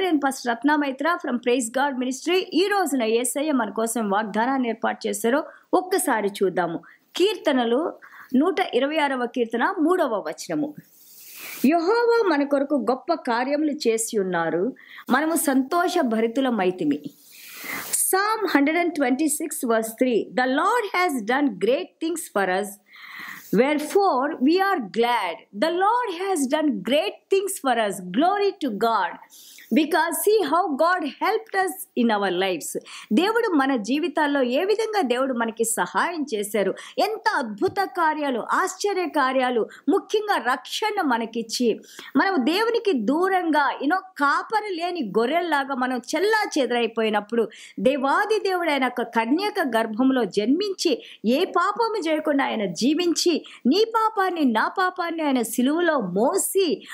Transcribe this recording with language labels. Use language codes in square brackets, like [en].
[te] నేను pastor Ratna Maitra from praise God ministry. ఈ రోజున యేసయ్య మన కోసం వాగ్దానాన్ని ఏర్పాటు చేశారో ఒక్కసారి చూద్దాము. కీర్తనలు 126వ కీర్తన 3వ వచనము. యెహోవా మన కొరకు గొప్ప కార్యములు చేసి ఉన్నారు, మనము సంతోష భరితులమైతిమి. [en] Psalm 126 verse 3. The Lord has done great things for us, wherefore we are glad. The Lord has done great things for us. Glory to God. Because see how God helped us in our lives. [te] దేవుడు మన జీవితాల్లో ఏ విధంగా దేవుడు మనకి సహాయం చేశారు, ఎంత అద్భుత కార్యాలు, ఆశ్చర్య కార్యాలు, ముఖ్యంగా రక్షణ మనకిచ్చి మనం దేవునికి దూరంగా కాపరి లేని గొర్రెల్లాగా మనం చెల్లా చెదరైపోయినప్పుడు దేవాది దేవుడు ఆయన కన్యక గర్భంలో జన్మించి ఏ పాపము చేయకుండా ఆయన జీవించి నీ పాపాన్ని నా పాపాన్ని ఆయన సిలువలో మోసి